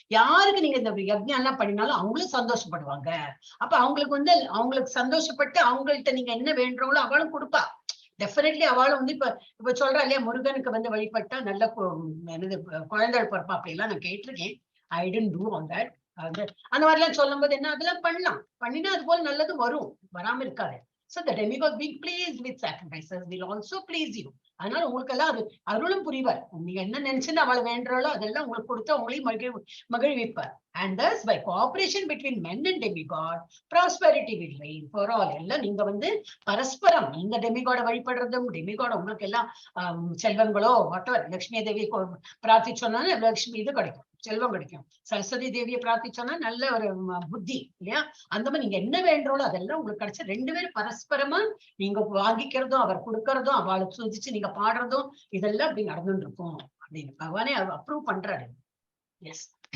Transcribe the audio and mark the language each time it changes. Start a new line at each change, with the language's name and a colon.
Tamil: யாருக்கு நீங்க இந்த யஜ்ஞம் எல்லாம் பண்ணினாலும் அவங்களும் சந்தோஷப்படுவாங்க. அப்ப அவங்களுக்கு வந்து அவங்களுக்கு சந்தோஷப்பட்டு அவங்கள்ட்ட நீங்க என்ன வேண்டுறவங்களோ அவளும் கொடுப்பா. டெஃபினெட்லி அவளும் வந்து இப்ப சொல்றா இல்லையா, முருகனுக்கு வந்து வழிபட்டா நல்ல என்னது குழந்தைகள் பிறப்பா. அப்படி எல்லாம் நான் கேட்டிருக்கேன்.
English: I don't do on that.
Tamil: அந்த மாதிரி எல்லாம் சொல்லும் போது என்ன, அதெல்லாம் பண்ணலாம். பண்ணினா அது போல நல்லது வரும், வராம இருக்காது.
English: So the demigod being pleased with sacrifices will also please you.
Tamil: அதனால உங்களுக்கு எல்லாம் அது அருளும் புரிவார். நீங்க என்ன நினைச்சுன்னு அவளை வேண்டாலோ அதெல்லாம் உங்களுக்கு கொடுத்து அவங்களையும் மகிழ்விப்பார்.
English: And thus by cooperation between men and demigod, prosperity will reign for all.
Tamil: எல்லாம் நீங்க வந்து பரஸ்பரம் நீங்க டெமிகாட வழிபடுறதும் டெமிகாட உங்களுக்கு எல்லாம் செல்வங்களோ வாட்டவர், லட்சுமி தேவி பிரார்த்திச்சோன்னா லட்சுமி இது கிடைக்கும், செல்வம் கிடைக்கும். சரஸ்வதி தேவியை பிரார்த்திச்சோன்னா நல்ல ஒரு புத்தி இல்லையா? அந்த மாதிரி நீங்க என்ன வேண்டாலோ அதெல்லாம் உங்களுக்கு கிடைச்சா ரெண்டு பேரும் பரஸ்பரமா நீங்க வாங்கிக்கிறதும் அவர் கொடுக்கறதும் அவளை சுதிச்சு நீங்க பாடுறதும் இதெல்லாம் அப்படி நடந்துட்டு இருக்கும் அப்படின்னு பகவானே அப்ரூவ் பண்றாரு. எஸ்.